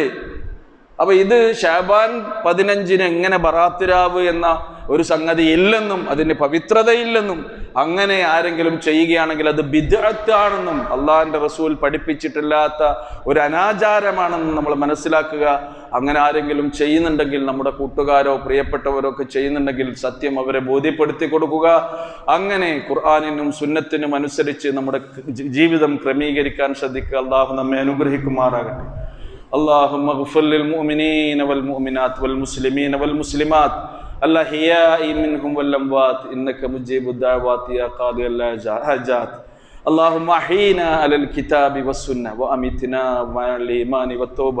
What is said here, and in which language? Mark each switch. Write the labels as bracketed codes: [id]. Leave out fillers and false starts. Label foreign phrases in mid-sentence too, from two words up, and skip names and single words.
[ml] അപ്പൊ ഇത് ശഅബാൻ 15-ന് എങ്ങനെ ബറാത്ത് രാവ് എന്ന ഒരു സംഗതി ഇല്ലെന്നും അതിന് പവിത്രതയില്ലെന്നും അങ്ങനെ ആരെങ്കിലും ചെയ്യുകയാണെങ്കിൽ അത് ബിദ്അത്താണെന്നും അള്ളാഹിന്റെ റസൂൽ പഠിപ്പിച്ചിട്ടില്ലാത്ത ഒരു അനാചാരമാണെന്നും നമ്മൾ മനസ്സിലാക്കുക. അങ്ങനെ ആരെങ്കിലും ചെയ്യുന്നുണ്ടെങ്കിൽ, നമ്മുടെ കൂട്ടുകാരോ പ്രിയപ്പെട്ടവരോ ഒക്കെ ചെയ്യുന്നുണ്ടെങ്കിൽ സത്യം അവരെ ബോധ്യപ്പെടുത്തി കൊടുക്കുക. അങ്ങനെ ഖുർആനിനും സുന്നത്തിനും അനുസരിച്ച് നമ്മുടെ ജീവിതം ക്രമീകരിക്കാൻ ശ്രദ്ധിക്കുക. അള്ളാഹു നമ്മെ അനുഗ്രഹിക്കുമാറാകട്ടെ. [ar] اللهم اغفر للمؤمنين والمؤمنات والمسلمين والمسلمات الأحياء منهم والأموات إنك مجيب الدعوات يا قاضي الحاجات. اللهم أحينا على الكتاب والسنة وأمتنا مع الإيمان والتوبة.